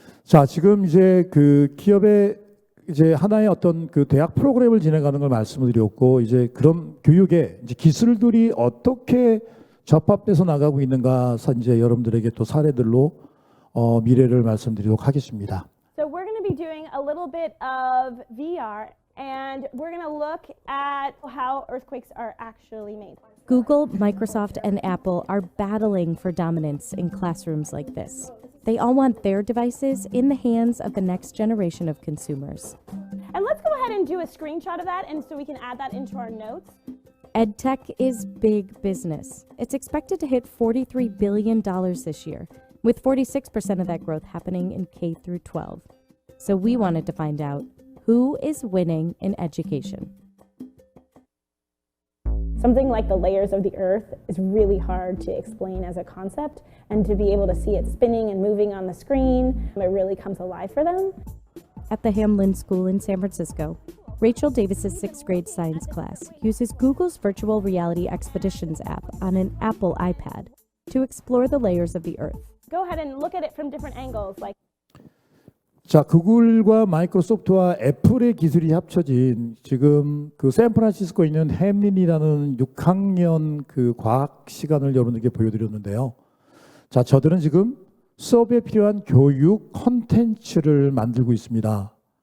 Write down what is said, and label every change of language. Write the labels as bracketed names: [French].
[Korean] 자, 지금 이제 그 기업의 이제 하나의 어떤 그 대학 프로그램을 진행하는 걸 말씀을 드렸고 이제 그런 교육의 이제 기술들이 어떻게 접합돼서 나가고 있는가 이제 여러분들에게 또 사례들로 미래를 말씀드리도록 하겠습니다. [English] So we're going to be doing a little bit of VR and we're going to look at how earthquakes are actually made. Google, Microsoft, and Apple are battling for dominance in classrooms like this. They all want their devices in the hands of the next generation of consumers. And let's go ahead and do a screenshot of that and so we can add that into our notes. EdTech is big business. It's expected to hit $43 billion this year, with 46% of that growth happening in K through 12. So we wanted to find out who is winning in education. Something like the layers of the earth is really hard to explain as a concept, and to be able to see it spinning and moving on the screen, it really comes alive for them. At the Hamlin School in San Francisco, Rachel Davis's 6th grade science class uses Google's Virtual Reality Expeditions app on an Apple iPad to explore the layers of the earth. Go ahead and look at it from different angles, like [Korean] 자, 구글과 마이크로소프트와 애플의 기술이 합쳐진 지금 그 샌프란시스코에 있는 햄린이라는 6학년 그 과학 시간을 여러분들께 보여드렸는데요. 자, 저들은 지금 수업에 필요한 교육 콘텐츠를 만들고 있습니다.